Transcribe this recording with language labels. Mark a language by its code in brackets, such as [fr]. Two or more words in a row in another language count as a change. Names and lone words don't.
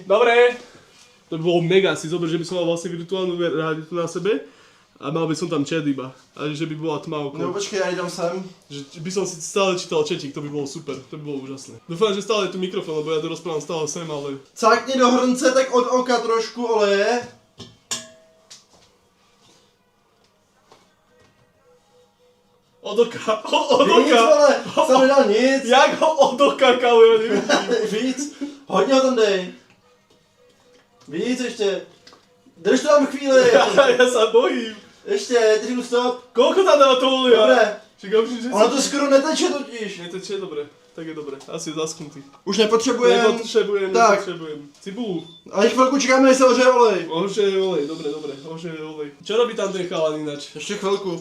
[sk] Dobre, to by bolo mega, si zober, že by som mal vlastne virtuálnu realitu na sebe a mal by som tam chat iba. A že by bola tma okolo. [cs] No počkej, já jdem sem. [sk] Že by som si stále čítal chatík, to by bolo super, to by bolo úžasné. Dúfam, že stále je tu mikrofón, lebo ja to rozprávam stále sem, ale... [cs] Cákni do hrnce tak od oka trošku oleje. Od oka. Víc, vole, jsem nedal nic. [sk] Jak ho od oka, kámo, ja nevidím. [cs] Víc, hodně ho tam dej. Víc ještě. Drž to tam chvíli. [sk] Ja sa bojím. [cs] Ještě, tři stop. [sk] Koľko tam dáva to olia? Dobré. [cs] Čekám, že Ono to skoro neteče totiž. [sk] Neteče, dobre. Tak je dobre. Asi je zaschnutý. [cs] Už nepotřebujeme. Tak. [sk] Nepotrebujem. Cibulu. [cs] Ale chvilku čekáme, než se ořeje olej. [sk] Ože olej, dobre. Ože olej. Čo robí tam ten chalan ináč? [cs] Ještě chvilku.